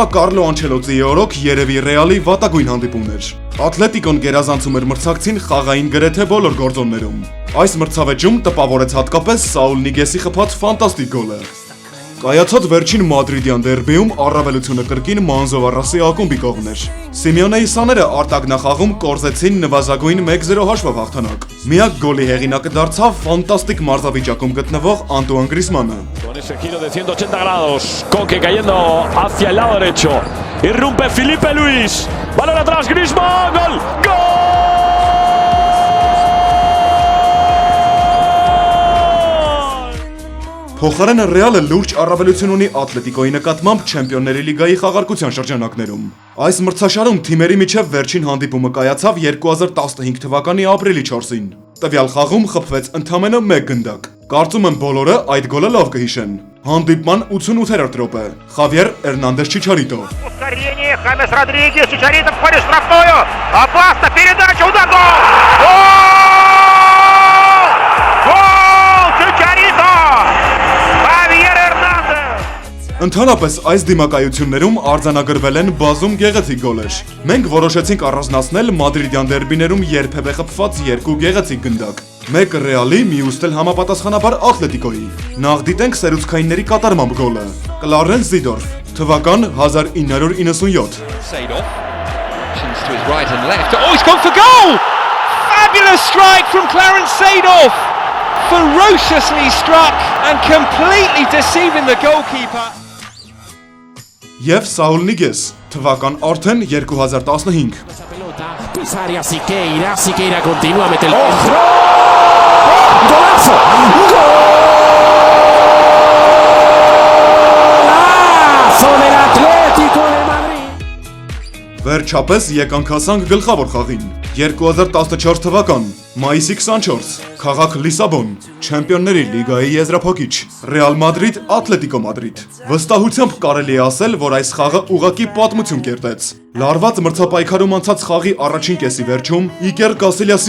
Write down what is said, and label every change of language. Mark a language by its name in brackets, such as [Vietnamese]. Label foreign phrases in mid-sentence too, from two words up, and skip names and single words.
[Armenian] Կարլո Անչելոտիի օրոք երևի Ռեալի վատագույն հանդիպումն էր։ Ատլետիկոն գերազանցում էր մրցակցին խաղային գրեթե բոլոր գործոններում։ Այս մրցավեճում տպավորեց հատկապես Սաուլ Նիգեսի խփած ֆանտաստիկ գոլը։ Կայացած վերջին մադրիդյան դերբիում առավելությունը կրկին Մանզովարասի ակումբի կողմն էր։ Սիմեոնեի սաները արտագնախաղում կորզեցին նվազագույն 1-0 հաշվով հաղթանակ։ Միակ գոլի հեղինակը դարձավ ֆանտաստիկ մարզավիճակում գտնվող Անտուան Գրիզմանը։ [Spanish] Con ese giro de 180 grados, Coque cayendo hacia el lado derecho. Irrumpe Felipe Luis. Balón atrás, Griezmann. Gol. ¡Gol! [Armenian] Փոխարենը Ռեալը լուրջ առավելություն ունի Ատլետիկոյի նկատմամբ Չեմպիոնների լիգայի խաղարկության շրջանակներում։ Այս մրցաշարում թիմերի միջև վերջին հանդիպումը կայացավ 2015 թվականի ապրիլի 4-ին։ Տվյալ խաղում խփվեց ընդամենը 1 գնդակ։ Կարծում եմ բոլորը այդ գոլը լավ կհիշեն։ Հանդիպման 88-րդ րոպե։ Խավիեր Էրնանդես Չիչարիտո։ [Russian] Ускорение, Хамес Родригес, Чичарито входит в штрафную. Опасно, передача, удар, гол! Гол! Чичарито! [Armenian] Խավիեր Էրնանդես! Ընդհանրապես այս դիմակայություններում արձանագրվել են բազում գեղեցիկ գոլեր։ Մենք որոշեցինք առանձնացնել մադրիդյան դերբիներում երբևէ խփված 2 գեղեցիկ գնդակ։ Մեկը Ռեալի, մյուսն էլ համապատասխանաբար Ատլետիկոյի։ Նախ դիտենք սերուցքայինների կատարմամբ գոլը։ Կլարենս Զիդորֆ, թվական 1997։ [English] Seedorf. To his right and left. Oh, he's gone for goal! Fabulous strike from Clarence Seedorf! Ferociously struck and completely deceiving the goalkeeper. [Armenian] Եվ Սաուլ Նիգես, թվական արդեն 2015։ [Spanish] Pisaria Siqueira continúa a meter el Golazo! Golazo del Atlético de Madrid! [Armenian] Վերջապես եկանք հասանք գլխավոր խաղին։ 2014 թվական, մայիսի 24, քաղաք Լիսաբոն, Չեմպիոնների լիգայի եզրափակիչ, Ռեալ Մադրիդ Ատլետիկո Մադրիդ։ Վստահությամբ կարելի է ասել, որ այս խաղը ուղղակի պատմություն կերտեց։ Լարված մրցապայքարում անցած խաղի առաջին կեսի վերջում Իկեր Կասիլիասի